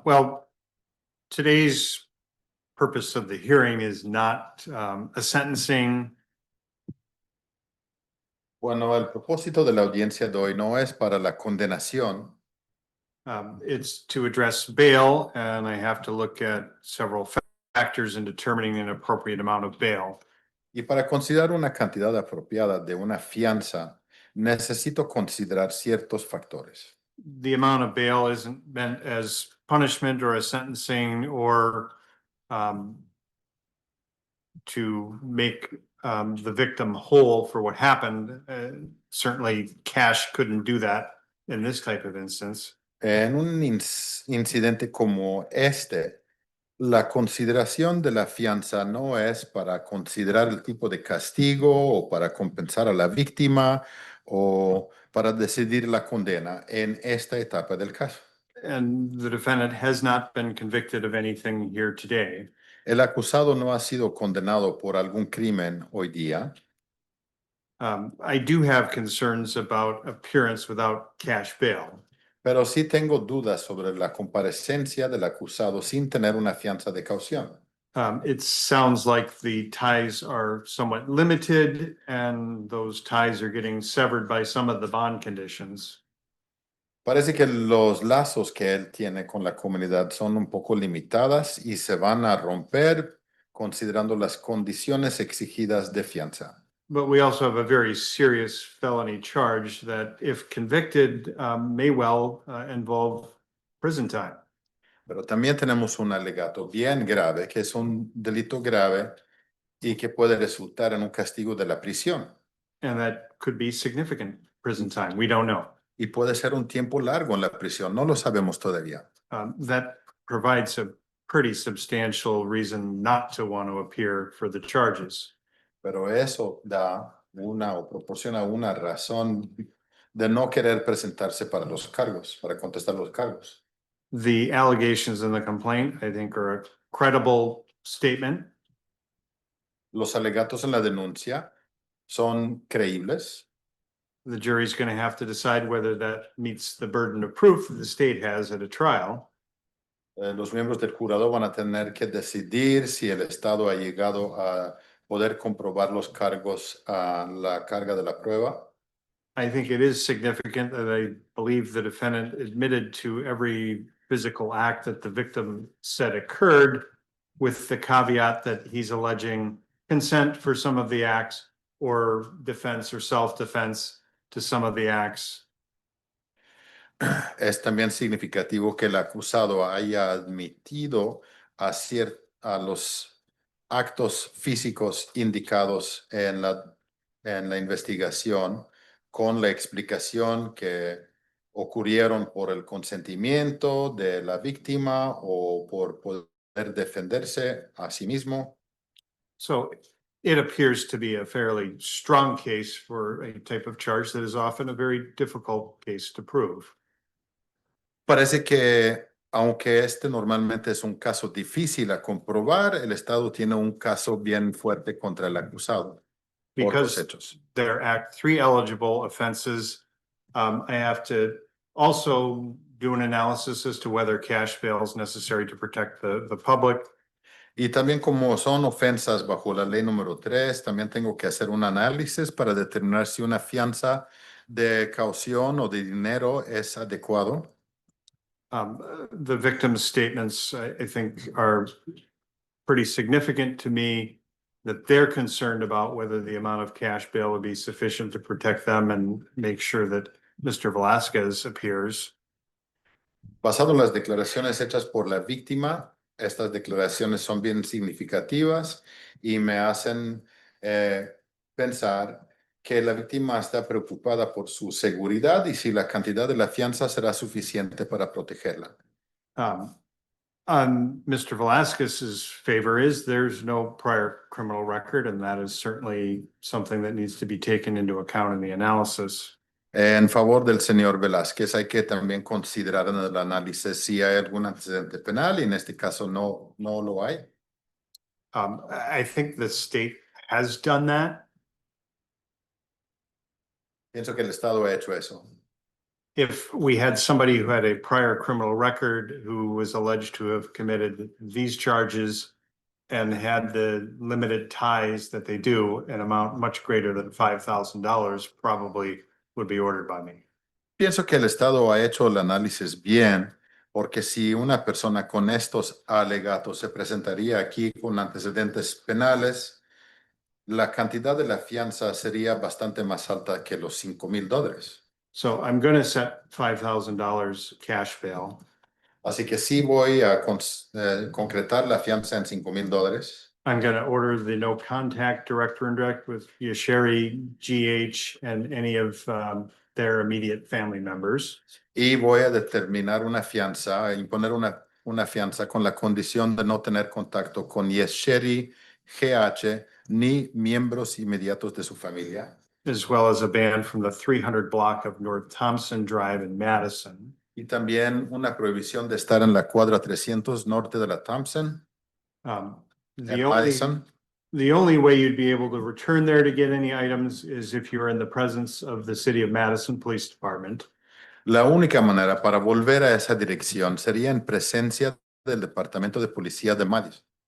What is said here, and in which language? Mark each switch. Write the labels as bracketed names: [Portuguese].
[English] Well, today's purpose of the hearing is not a sentencing. [Spanish] Bueno, el propósito de la audiencia de hoy no es para la condenación. [English] It's to address bail, and I have to look at several factors in determining an appropriate amount of bail. [Spanish] Y para considerar una cantidad apropiada de una fianza, necesito considerar ciertos factores. [English] The amount of bail isn't meant as punishment or a sentencing or to make the victim whole for what happened. Certainly cash couldn't do that in this type of instance. [Spanish] En un incidente como este, la consideración de la fianza no es para considerar el tipo de castigo o para compensar a la víctima o para decidir la condena en esta etapa del caso. [English] And the defendant has not been convicted of anything here today. [Spanish] El acusado no ha sido condenado por algún crimen hoy día. [English] I do have concerns about appearance without cash bail. [Spanish] Pero sí tengo dudas sobre la comparecencia del acusado sin tener una fianza de caución. [English] It sounds like the ties are somewhat limited and those ties are getting severed by some of the bond conditions. [Spanish] Parece que los lazos que él tiene con la comunidad son un poco limitadas y se van a romper considerando las condiciones exigidas de fianza. [English] But we also have a very serious felony charge that, if convicted, may well involve prison time. [Spanish] Pero también tenemos un alegato bien grave, que es un delito grave y que puede resultar en un castigo de la prisión. [English] And that could be significant prison time. We don't know. [Spanish] Y puede ser un tiempo largo en la prisión, no lo sabemos todavía. [English] That provides a pretty substantial reason not to want to appear for the charges. [Spanish] Pero eso da una o proporciona una razón de no querer presentarse para los cargos, para contestar los cargos. [English] The allegations in the complaint, I think, are a credible statement. [Spanish] Los alegatos en la denuncia son creíbles. [English] The jury's going to have to decide whether that meets the burden of proof that the state has at a trial. [Spanish] Los miembros del jurado van a tener que decidir si el Estado ha llegado a poder comprobar los cargos a la carga de la prueba. [English] I think it is significant that I believe the defendant admitted to every physical act that the victim said occurred. with the caveat that he's alleging consent for some of the acts or defense or self-defense to some of the acts. [Spanish] Es también significativo que el acusado haya admitido a los actos físicos indicados en la investigación con la explicación que ocurrieron por el consentimiento de la víctima o por poder defenderse a sí mismo. [English] So it appears to be a fairly strong case for a type of charge that is often a very difficult case to prove. [Spanish] Parece que, aunque este normalmente es un caso difícil a comprobar, el Estado tiene un caso bien fuerte contra el acusado por los [English] Because [Spanish] hechos. [English] there are Act 3 eligible offenses, I have to also do an analysis as to whether cash bail is necessary to protect the public. [Spanish] Y también como son ofensas bajo la ley número 3, también tengo que hacer un análisis para determinar si una fianza de caución o de dinero es adecuado. [English] The victim's statements, I think, are pretty significant to me, that they're concerned about whether the amount of cash bail would be sufficient to protect them and make sure that Mr. Velasquez appears. [Spanish] Basado en las declaraciones hechas por la víctima, estas declaraciones son bien significativas y me hacen pensar que la víctima está preocupada por su seguridad y si la cantidad de la fianza será suficiente para protegerla. [English] On Mr. Velasquez's favor is there's no prior criminal record, and that is certainly something that needs to be taken into account in the analysis. [Spanish] En favor del señor Velázquez, hay que también considerar en el análisis si hay algún antecedente penal y en este caso no lo hay. [English] I think the state has done that. [Spanish] Pienso que el Estado ha hecho eso. [English] If we had somebody who had a prior criminal record who was alleged to have committed these charges and had the limited ties that they do, an amount much greater than $5,000 probably would be ordered by me. [Spanish] Pienso que el Estado ha hecho el análisis bien, porque si una persona con estos alegatos se presentaría aquí con antecedentes penales, la cantidad de la fianza sería bastante más alta que los $5,000. [English] So I'm going to set $5,000 cash bail. [Spanish] Así que sí voy a concretar la fianza en $5,000. [English] I'm going to order the no contact director and direct with Yasheri, GH, and any of their immediate family members. [Spanish] Y voy a determinar una fianza, imponer una fianza con la condición de no tener contacto con Yesheri, GH, ni miembros inmediatos de su familia. [English] As well as a ban from the 300 block of North Thompson Drive in Madison. [Spanish] Y también una prohibición de estar en la cuadra 300 norte de la Thompson, Madison. [English] The only way you'd be able to return there to get any items is if you're in the presence of the City of Madison Police Department. [Spanish] La única manera para volver a esa dirección sería en presencia del Departamento de Policía de Madison.